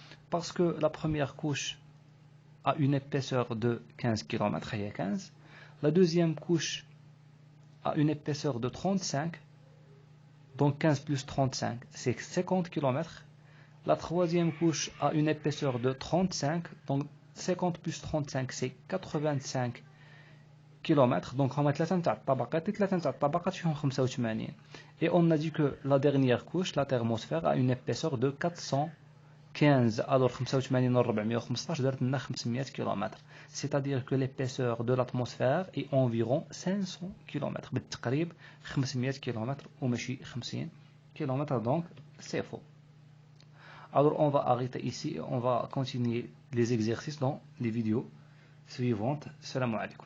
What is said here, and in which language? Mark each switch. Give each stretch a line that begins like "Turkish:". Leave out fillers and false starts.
French: Parce que la première couche a une épaisseur de 15 km, il y a 15. La deuxième couche a une épaisseur de 35, donc 15 plus 35, c'est 50 km. La troisième couche a une épaisseur de 35, donc 50 plus 35 c'est 85 km. Donc on va
Arabic: 3 تاع الطبقات 3 تاع الطبقات فيهم 85.
French: Et on a dit que la dernière couche, la thermosphère, a une épaisseur de 415.
Arabic: Alors 85 و 415 درت لنا 500 km.
French: C'est-à-dire que l'épaisseur de l'atmosphère est environ 500 km.
Arabic: بالتقريب 500 km وماشي 50 km.
French: Donc c'est faux. Alors on va arrêter ici et on va continuer les exercices dans les vidéos suivantes. Salam alaikum.